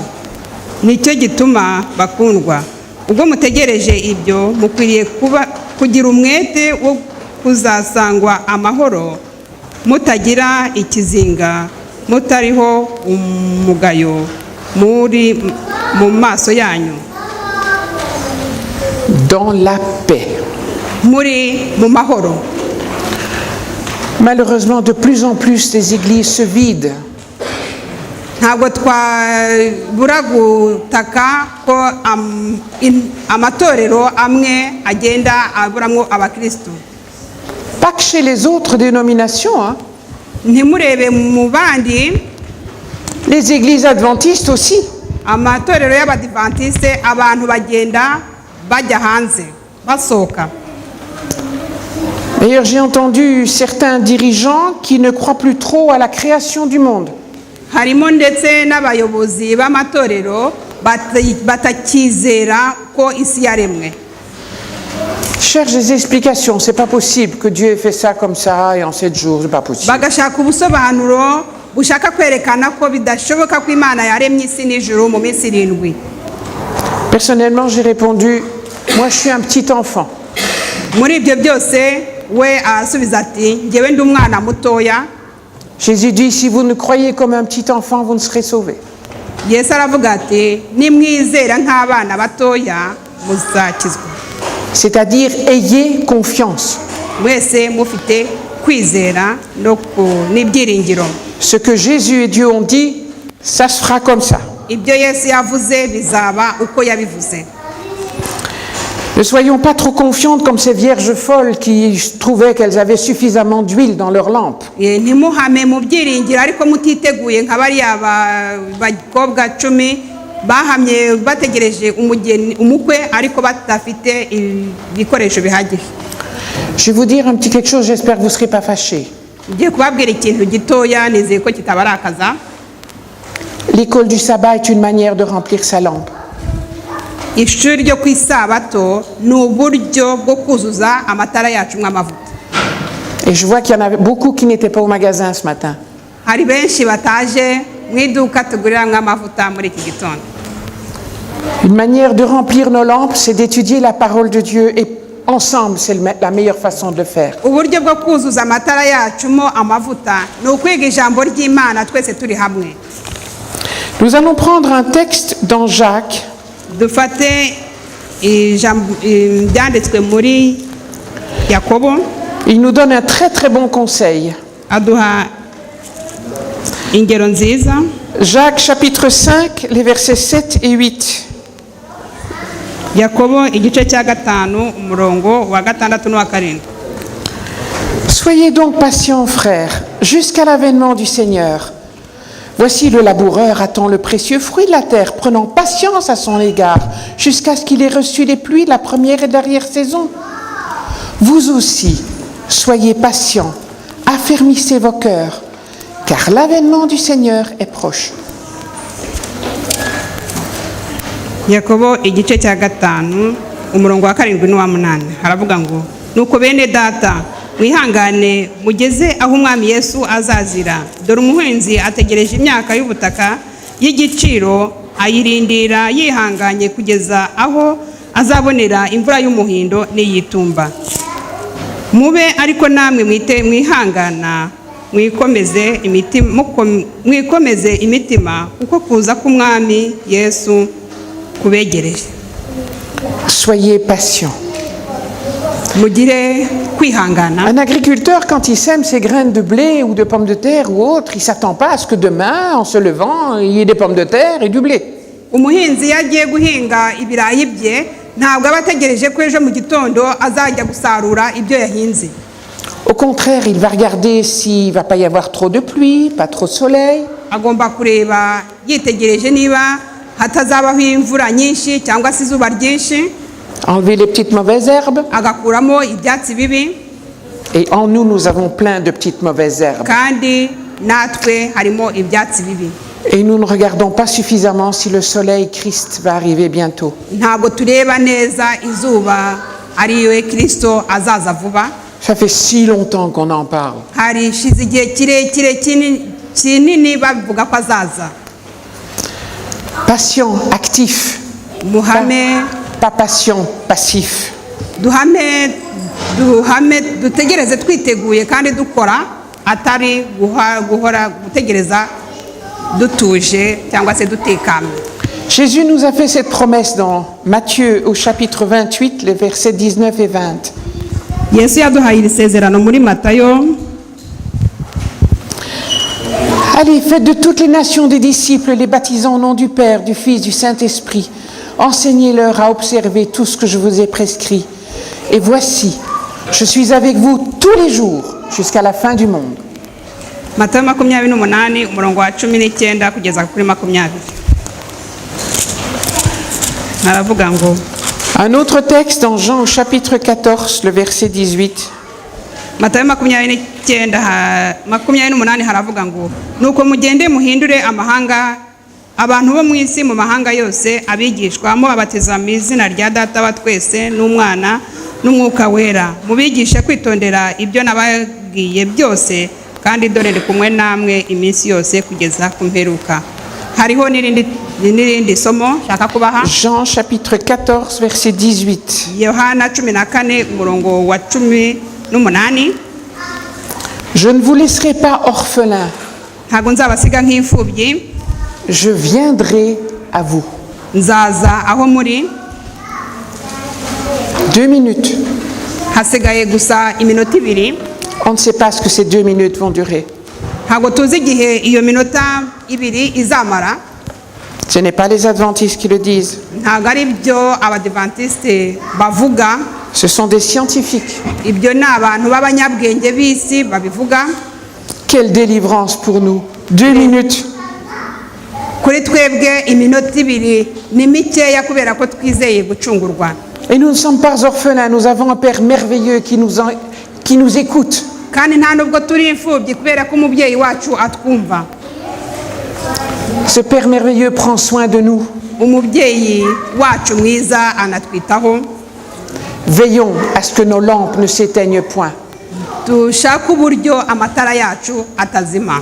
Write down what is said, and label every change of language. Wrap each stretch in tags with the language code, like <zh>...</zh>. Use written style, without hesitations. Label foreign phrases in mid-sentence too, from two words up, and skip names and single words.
<rw>Nicyo gituma bakundwa, ubwo mutegereje ibyo mukwiriye kugira umwete wo kuzasangwa amahoro mutagira ikizinga mutariho umugayo muri mu maso yanyu,</rw> <fr>dans la paix.</fr> <rw>muri mu mahoro.</rw> <fr>Malheureusement, de plus en plus, les églises se vident.</fr> <rw>Ntabwo twabura gutaka ko amatorero amwe agenda aburamwo abakristo.</rw> <fr>Pas que chez les autres dénominations, hein.</fr> <rw>Ntimurebe mu bandi,</rw> <fr>Les églises adventistes aussi.</fr> <rw>amatorero y'abadivantiste abantu bagenda bajya hanze basohoka.</rw> <fr>D'ailleurs, j'ai entendu certains dirigeants qui ne croient plus trop à la création du monde.</fr> <rw>Harimo ndetse n'abayobozi b'amatorero batakizera ko isi yaremwe.</rw> <fr>Cherche des explications. C'est pas possible que Dieu ait fait ça comme ça et en 7 jours. C'est pas possible.</fr> <rw>Bagashaka ubusobanuro bushaka kwerekana ko bidashoboka ko Imana yaremye isi n'ijuru mu minsi 7.</rw> <fr>Personnellement, j'ai répondu, moi je suis un petit enfant.</fr> <rw>Muri ibyo byose we asubiza ati njyewe ndi umwana mutoya.</rw> <fr>Jésus dit, si vous ne croyez comme un petit enfant, vous ne serez sauvés.</fr> <rw>Yesu aravuga ati nimwizera nk'abana batoya muzakizwa.</rw> <fr>C'est-à-dire, ayez confiance.</fr> <rw>Mwese mufite kwizera n'ibyiringiro.</rw> <fr>Ce que Jésus et Dieu ont dit, ça se fera comme ça.</fr> <rw>Ibyo Yesu yavuze bizaba uko yabivuze.</rw> <fr>Ne soyons pas trop confiantes comme ces vierges folles qui trouvaient qu'elles avaient suffisamment d'huile dans leur lampe.</fr> <rw>Ntimuhame mu byiringiro ariko mutiteguye nka bariya bakobwa 10 bahamye bategereje umukwe ariko batafite ibikoresho bihagije.</rw> <fr>Je vais vous dire un petit quelque chose, j'espère que vous ne serez pas fâchés.</fr> <rw>Ngiye kubabwira ikintu gitoya nizeye ko kitabarakaza.</rw> <fr>L'école du sabbat est une manière de remplir sa lampe.</fr> <rw>Ishuri ryo ku isabato ni uburyo bwo kuzuza amatara yacu mw'amavuta.</rw> <fr>Et je vois qu'il y en avait beaucoup qui n'étaient pas au magasin ce matin.</fr> <rw>Hari benshi bataje mu iduka tugurira mw'amavuta muri iki gitondo.</rw> <fr>Une manière de remplir nos lampes, c'est d'étudier la parole de Dieu et ensemble, c'est la meilleure façon de le faire.</fr> <rw>Uburyo bwo kuzuza amatara yacu mo amavuta ni ukwiga ijambo ry'Imana twese turi hamwe.</rw> <fr>Nous allons prendre un texte dans Jacques.</fr> <rw>Dufate byanditswe muri Yakobo.</rw> <fr>Il nous donne un très très bon conseil.</fr> <rw>Aduha ingero nziza.</rw> <fr>Jacques chapitre 5, les versets 7 et 8.</fr> <rw>Yakobo igice cya 5 umurongo wa 6 n'uwa 7.</rw> <fr>Soyez donc patients, frères, jusqu'à l'avènement du Seigneur. Voici le laboureur attend le précieux fruit de la terre, prenant patience à son égard, jusqu'à ce qu'il ait reçu les pluies de la première et dernière saison. Vous aussi, soyez patients, affermissez vos cœurs, car l'avènement du Seigneur est proche.</fr> <rw>Yakobo igice cya 5 umurongo wa 7 n'uwa 8 haravuga ngo nuko bene data mwihangane mugeze aho umwami Yesu azazira. Dore umuhinzi ategereje imyaka y'ubutaka y'igiciro ayirindira yihanganye kugeza aho azabonera imvura y'umuhindo n'iyitumba. Mube ariko namwe mwihangana mwikomeze imitima kuko kuza k'umwami Yesu kubegereje.</rw> <fr>Soyez patients.</fr> <rw>Mugire kwihangana.</rw> <fr>Un agriculteur, quand il sème ses graines de blé ou de pommes de terre ou autre, il ne s'attend pas à ce que demain, en se levant, il y ait des pommes de terre et du blé.</fr> <rw>Umuhinzi yagiye guhinga ibirayi bye ntabwo abategereje ko ejo mu gitondo azajya gusarura ibyo yahinze.</rw> <fr>Au contraire, il va regarder s'il ne va pas y avoir trop de pluie, pas trop de soleil.</fr> <rw>Agomba kureba yitegereje niba hatazabaho imvura nyinshi cyangwa se izuba ryinshi.</rw> <fr>Enlever les petites mauvaises herbes.</fr> <rw>Agakuramo ibyatsi bibi.</rw> <fr>Et en nous, nous avons plein de petites mauvaises herbes.</fr> <rw>Kandi natwe harimo ibyatsi bibi.</rw> <fr>Et nous ne regardons pas suffisamment si le soleil Christ va arriver bientôt.</fr> <rw>Ntabwo tureba neza izuba ariyo Kristo azaza vuba.</rw> <fr>Ça fait si longtemps qu'on en parle.</fr> <rw>Hari shize igihe kirekire kinini bavuga ko azaza.</rw> <fr>Patient, actif.</fr> <rw>Muhame.</rw> <fr>Pas patient, passif.</fr> <rw>Duhame dutegereze twiteguye kandi dukora atari guhora gutegereza dutuje cyangwa se dutekanye.</rw> <fr>Jésus nous a fait cette promesse dans Matthieu au chapitre 28, les versets 19 et 20.</fr> <rw>Yesu yaduhaye iri sezerano muri Matayo.</rw> <fr>Allez, faites de toutes les nations des disciples, les baptisant au nom du Père, du Fils, du Saint-Esprit. Enseignez-leur à observer tout ce que je vous ai prescrit. Et voici, je suis avec vous tous les jours jusqu'à la fin du monde.</fr> <rw>Matayo 28 umurongo wa 19 kugeza kuri 20. Haravuga ngo</rw> <fr>Un autre texte dans Jean au chapitre 14, le verset 18.</fr> <rw>Matayo 28 haravuga ngo nuko mugende muhindure amahanga abantu bo mu isi mu mahanga yose abigishwa mubabatiza mu izina rya Data wa twese n'Umwana n'Umwuka wera mubigishe kwitondera ibyo nababwiye byose kandi dore ndi kumwe namwe iminsi yose kugeza ku mperuka. Hariho n'irindi somo shaka kubaha.</rw> <fr>Jean chapitre 14, verset 18.</fr> <rw>Yohana 14 umurongo wa 18.</rw> <fr>Je ne vous laisserai pas orphelins.</fr> <rw>Ntago nzabasiga nk'imfubyi.</rw> <fr>Je viendrai à vous.</fr> <rw>Nzaza aho muri.</rw> <fr>2 minutes.</fr> <rw>Hasigaye gusa iminota 2.</rw> <fr>On ne sait pas ce que ces 2 minutes vont durer.</fr> <rw>Ntago tuzi igihe iyo minota 2 izamara.</rw> <fr>Ce n'est pas les adventistes qui le disent.</fr> <rw>Ntago ari byo abadventiste bavuga.</rw> <fr>Ce sont des scientifiques.</fr> <rw>Ibyo ni abantu b'abanyabwenge b'isi babivuga.</rw> <fr>Quelle délivrance pour nous. 2 minutes.</fr> <rw>Kuri twebwe iminota 2 ni mikeya kubera ko twizeye gucungurwa.</rw> <fr>Et nous ne sommes pas orphelins. Nous avons un Père merveilleux qui nous écoute.</fr> <rw>Kandi nta nubwo turi imfubyi kubera ko umubyeyi wacu atwumva.</rw> <fr>Ce Père merveilleux prend soin de nous.</fr> <rw>Umubyeyi wacu mwiza anatwitaho.</rw> <fr>Veillons à ce que nos lampes ne s'éteignent point.</fr> <rw>Dushaka uburyo amatara yacu atazima.</rw>